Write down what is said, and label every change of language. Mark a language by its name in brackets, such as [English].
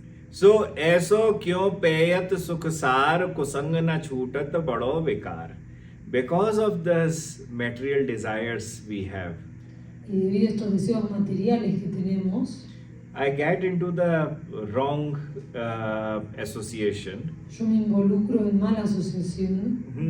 [Hindi] So ऐसो क्यों पेयत सुखसार कुसंग न छूटत बड़ो विकार. [English] Because of this material desires we have, [Spanish] Y debido a estos deseos materiales que tenemos, I get into the wrong association. yo me involucro en mala asociación.